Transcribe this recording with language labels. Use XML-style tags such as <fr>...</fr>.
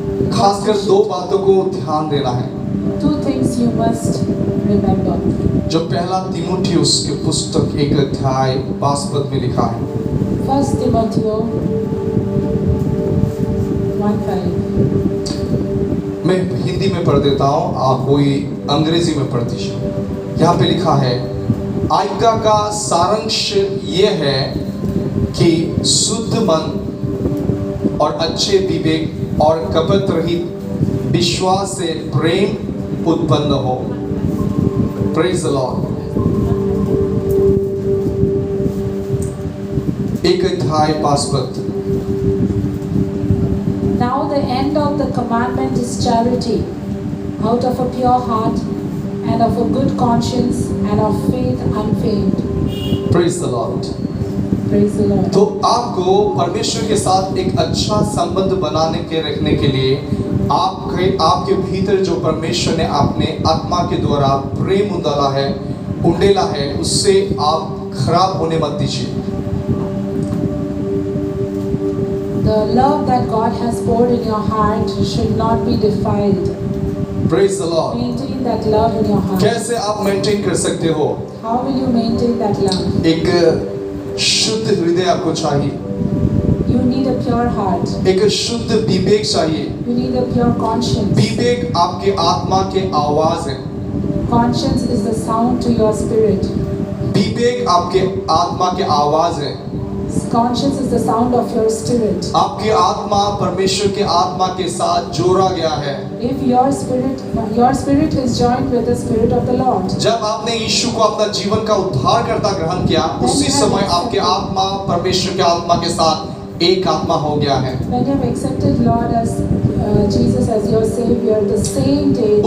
<hi>खासकर दो बातों को ध्यान देना है।</hi> <en>Two things you must remember.</en> <hi>जो पहला तीमुथियुस की पुस्तक 1 अध्याय 5 पद में लिखा है।</hi> <en>1 Timothy 1:5.</en> <hi>मैं हिंदी में पढ़ देता हूँ, आप कोई अंग्रेजी में पढ़ दीजिए। यहाँ पे लिखा है, आज्ञा का सारांश ये है कि शुद्ध मन और अच्छे विवेक और कपट रहित विश्वास से प्रेम उत्पन्न हो।</hi> <en>Praise the Lord.</en> <hi>1 अध्याय 5 पद।</hi> <en>Now the end of the commandment is charity, out of a pure heart and of a good conscience and of faith unfeigned. Praise the Lord. Praise the Lord.</en> <hi>तो आपको परमेश्वर के साथ एक अच्छा संबंध बनाने के रखने के लिए आपके भीतर जो परमेश्वर ने अपने आत्मा के द्वारा प्रेम उंडेला है, उससे आप खराब होने मत दीजिए।</hi> <en>The love that God has poured in your heart should not be defiled. Praise the Lord. Maintain that love in your heart.</en> <hi>कैसे आप मेंटेन कर सकते हो?</hi> <en>How will you maintain that love?</en> <hi>एक शुद्ध हृदय आपको चाहिए,</hi> <en>You need a pure heart.</en> <hi>एक शुद्ध विवेक चाहिए।</hi> <en>You need a pure conscience.</en> <hi>विवेक आपके आत्मा के आवाज है।</hi> <en>Conscience is the sound to your spirit.</en> <hi>विवेक आपके आत्मा के आवाज है।</hi> <en>Conscience is the sound of your spirit.</en> <hi>आपकी आत्मा परमेश्वर के आत्मा के साथ जोड़ा गया है।</hi> <en>If your spirit is joined with the spirit of the Lord.</en> <hi>जब आपने यीशु को अपना जीवन का उद्धारकर्ता ग्रहण किया, उसी समय आपके आत्मा परमेश्वर के आत्मा के साथ एक आत्मा हो गया है।</hi> <en>When you have accepted Lord as Jesus as your Savior, the same day.</en>